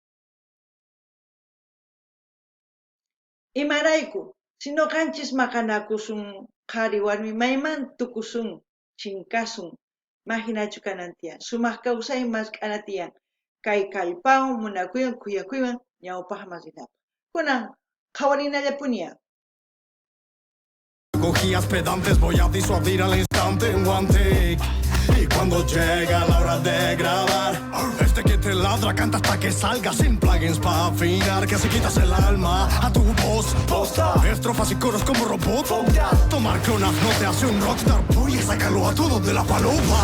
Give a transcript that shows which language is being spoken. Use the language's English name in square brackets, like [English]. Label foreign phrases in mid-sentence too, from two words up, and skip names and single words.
[Quechua] Imarayku, si noqanchis maqanakusun qhari warmi mayman tukusun, chinkasun, mahinachu kanantiyan, sumaq kawsay mask'ana tiyan, kay kallpawan munakuywan kuyakuywan ñawpaqman rinapaq. Kunan qhawarinallapuniyan. [Spanish] Cogías pedantes, voy a disuadir al instante en [English] one take. [Spanish] Y cuando llega la hora de grabar, este que te ladra canta hasta que salga sin plugins para afinar, que si quitas el alma a tu voz. Posta, estrofas y coros como robot. Tomar clonas no te hace un rockstar, voy a sacarlo a todos de la palopa.